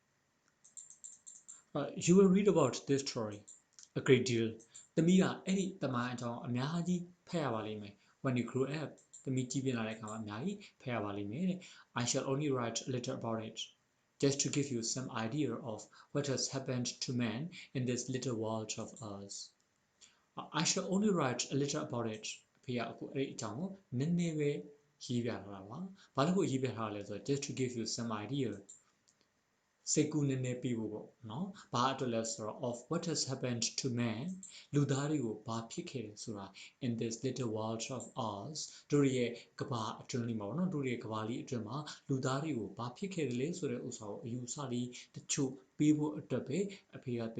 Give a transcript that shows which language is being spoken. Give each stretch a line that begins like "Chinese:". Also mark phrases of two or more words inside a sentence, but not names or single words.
English: You will read about this story a great deal.
Burmese: သမီးကအဲ့ဒီတမန်အကြောင်းအများကြီးဖတ်ရပါလိမ့်မယ်
English: when you grow up
Burmese: သမီးကြီးပြင်းလာတဲ့အခါမှာအများကြီးဖတ်ရပါလိမ့်မယ်တဲ့
English: I shall only write a little about it just to give you some idea of what has happened to man in this little world of ours. I shall only write a little about it
Burmese: အဖေကအခုအဲ့ဒီအကြောင်းကိုနည်းနည်းပဲရေးပြထားတာပါဘာလို့ကိုရေးပြထားလဲဆိုတော့
English: just to give you some idea
Burmese: စိတ်ကူးနည်းနည်းပေးဖို့ပေါ့နော်ဘာအတွက်လဲ ဆိုတော့
English: of what has happened to man
Burmese: လူသားတွေကိုဘာဖြစ်ခဲ့တယ်ဆိုတာ
English: in this little world of ours
Burmese: တို့ရဲ့ကဘာအတွင်းလေးမှာပေါ့နော်တို့ရဲ့ကဘာလေးအတွ င်းမှာလူသားတွေကိုဘာဖြစ်ခဲ့တယ်လဲဆိုတဲ့ဥစ္စာကိုအယူအဆလေးတချို့ပေးဖို့အတွက်ပဲအဖေက